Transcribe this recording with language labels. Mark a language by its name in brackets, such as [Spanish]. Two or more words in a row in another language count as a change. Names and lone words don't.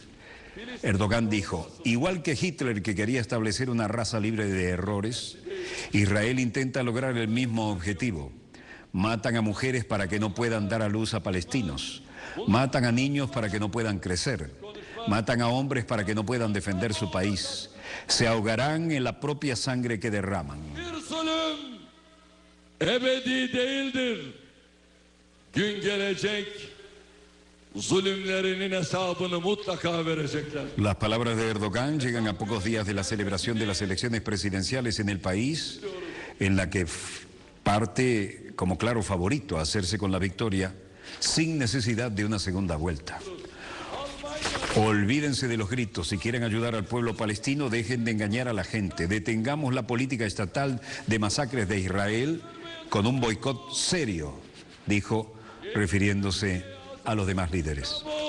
[Spanish] Erdogan dijo, igual que Hitler, que quería establecer una raza libre de errores, Israel intenta lograr el mismo objetivo. Matan a mujeres para que no puedan dar a luz a palestinos. Matan a niños para que no puedan crecer. Matan a hombres para que no puedan defender su país. Se ahogarán en la propia sangre que derraman. [Turkish] Ebedi değildir. Gün gelecek, zulümlerinin hesabını mutlaka verecekler. [Spanish] Las palabras de Erdogan llegan a pocos días de la celebración de las elecciones presidenciales en el país, en la que parte como claro favorito a hacerse con la victoria, sin necesidad de una segunda vuelta. Olvídense de los gritos, si quieren ayudar al pueblo palestino, dejen de engañar a la gente, detengamos la política estatal de masacres de Israel con un boicot serio, dijo, refiriéndose a los demás líderes.